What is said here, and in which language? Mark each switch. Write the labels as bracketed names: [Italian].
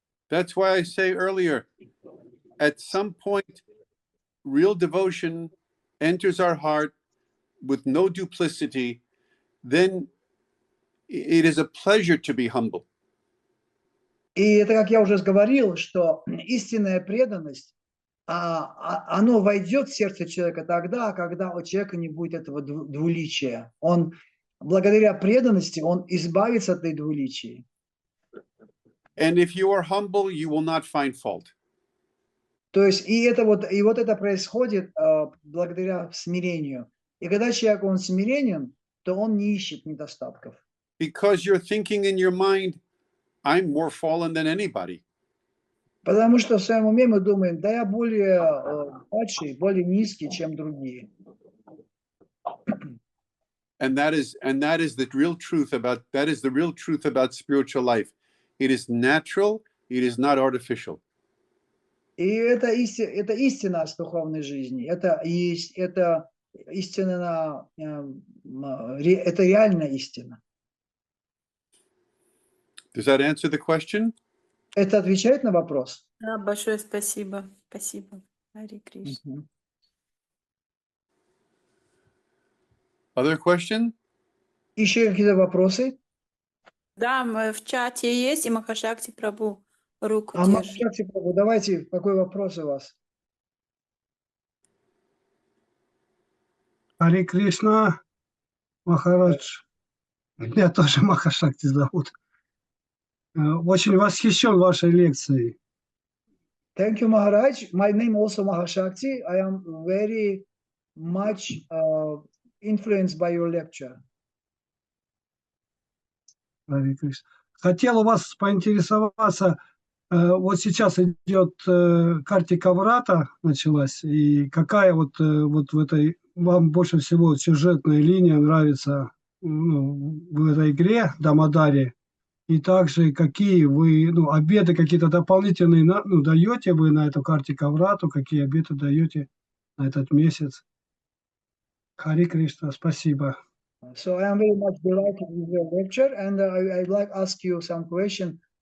[English] That's why I say earlier, at some point, real devotion enters our heart with no duplicity, then it is a pleasure to be humble. [Russian] И это, как я уже говорил, что истинная преданность, оно войдет в сердце человека тогда, когда у человека не будет этого двуличия. Он, благодаря преданности, он избавится от этой двуличия. [English] And if you are humble, you will not find fault. [Russian] То есть вот это происходит благодаря смирению. И когда человек, он смиренен, то он не ищет недостатков. [English] Because you're thinking in your mind, I'm more fallen than anybody. [Russian] Потому что в своем уме мы думаем, да я более падший, более низкий, чем другие. [English] And that is the real truth about spiritual life. It is natural, it is not artificial. [Russian] И это истина с духовной жизни. Это истина, это реальная истина. [English] Does that answer the question? [Russian] Это отвечает на вопрос? Да, большое спасибо. Спасибо. Харе Кришна. [English] Other question? [Russian] Еще какие-то вопросы? Да, в чате есть, и Махашакти Прабhu руку А держит. Махашакти Прабху, давайте, какой вопрос у вас? Харе Кришна, Махарадж. Меня тоже Махашакти зовут. Очень восхищен вашей лекцией. [English] Thank you, Maharaj. My name also Mahashakti. I am very much influenced by your lecture. [Russian] Харе Кришна. Хотел у вас поинтересоваться, Вот сейчас идет Картика Врата началась, и какая вот в этой вам больше всего сюжетная линия нравится в этой игре Дамадари? И также какие вы, обеты какие-то дополнительные даете вы на эту Картика Врату, какие обеты даете на этот месяц? Хари Кришна, спасибо. [English] So I am very much delighted with your lecture, and I'd like to ask you some question.